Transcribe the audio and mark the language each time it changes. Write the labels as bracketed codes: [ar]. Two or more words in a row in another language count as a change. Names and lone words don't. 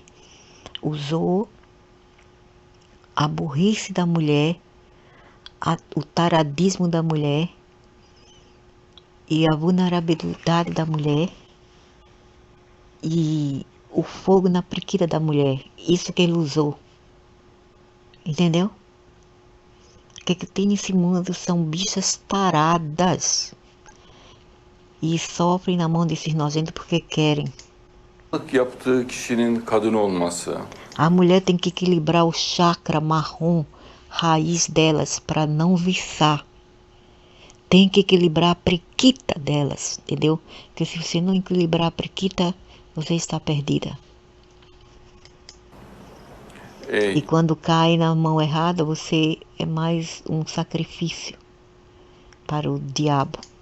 [pt] Usou a burrice da mulher, o taradismo da mulher e a vulnerabilidade da mulher e o fogo na periquita da mulher. Isso que ele usou. Entendeu? O que tem nesse mundo são bichas taradas e sofrem na mão desses nojentos porque querem. [tr] Yaptığı kişinin kadın olması. [pt] A mulher tem que equilibrar o chakra marrom raiz delas para não viçar. Tem que equilibrar a periquita delas, entendeu? Porque se você não equilibrar a periquita, você está perdida. E quando cai na mão errada, você é mais um sacrifício para o diabo.